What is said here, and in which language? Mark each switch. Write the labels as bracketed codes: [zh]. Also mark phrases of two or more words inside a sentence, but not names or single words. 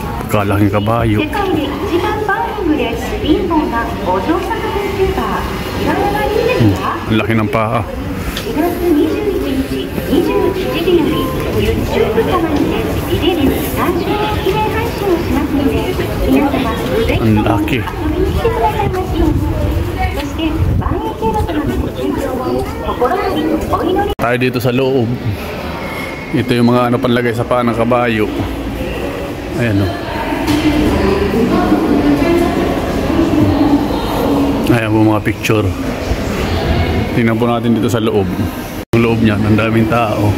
[tl] Kalaking kabayo. [ja] 世界で一番バーニングで貧乏なお嬢様 YouTuber いらないですか？ [tl] Laki ng paa. [ja] 4 月21日21時より YouTube チャンネルでビデリの30年記念配信をしますので皆様ぜひとも遊びに来てくださいまし。そして万円計画のご健康を心よりお祈り。 [tl] Tayo dito sa loob. Ito yung mga ano panlagay sa paa ng kabayo. Ayan o. Ayan po mga picture. Tingnan po natin dito sa loob. Yung loob niya, ang daming tao.